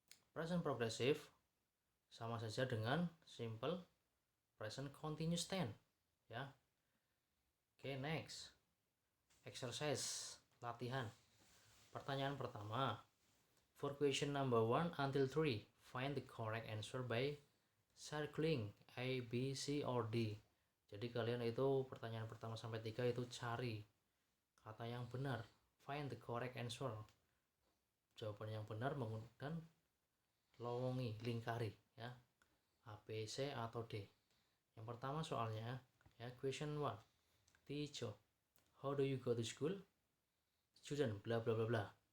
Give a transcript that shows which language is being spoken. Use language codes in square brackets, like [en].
[id] Present progressive sama saja dengan simple present continuous tense ya. [en] Okay, next exercise, [id] latihan. Pertanyaan pertama, [en] For question number 1 until 3, find the correct answer by circling A, B, C, or D. [id] Jadi kalian itu pertanyaan pertama sampai 3 itu cari kata yang benar. [en] Find the correct answer. [id] Jawaban yang benar menggunakan lowongi, lingkari ya. A, B, C atau D. Yang pertama soalnya ya, question 1. [en] Teacher, how do you go to school? Student, blah blah blah blah.